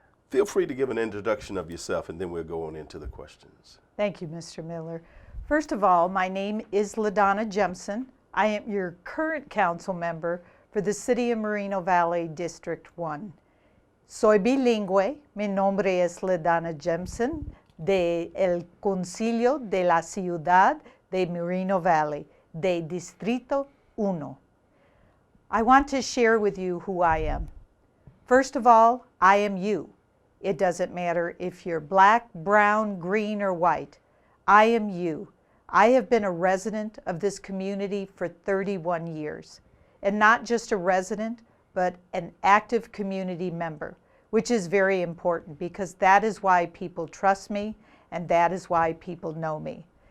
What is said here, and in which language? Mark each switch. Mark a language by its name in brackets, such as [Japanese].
[English] Feel free to give an introduction of yourself, and then we'll go on into the questions. Thank you, Mr. Miller. First of all, my name is LaDonna Jempson. I am your current council member for the City of Moreno Valley, District 1. [Spanish] Soy bilingüe. Mi nombre es LaDonna Jempson de el Concilio de la Ciudad de Moreno Valley, de Distrito 1. [English] I want to share with you who I am. First of all, I am you. It doesn't matter if you're black, brown, green, or white. I am you. I have been a resident of this community for 31 years. And not just a resident, but an active community member, which is very important because that is why people trust me and that is why people know me.